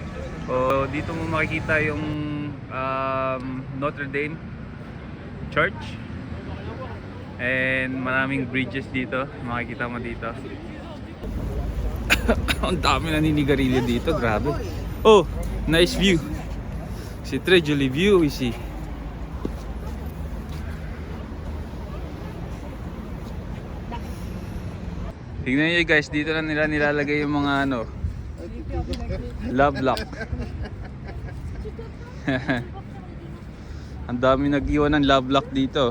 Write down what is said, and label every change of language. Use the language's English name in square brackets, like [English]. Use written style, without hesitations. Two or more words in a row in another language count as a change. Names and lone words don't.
[Filipino] O dito mo makikita yung Notre Dame Church. And maraming bridges dito, makikita mo dito. Ang dami naninigarilyo dito, grabe. [English] Oh, nice view. [French] C'est très joli view ici. [Filipino] Tingnan niyo guys, dito na nila nilalagay yung mga [English] love lock. [Filipino] Ang dami nag-iwan ng [English] love lock [Filipino] dito.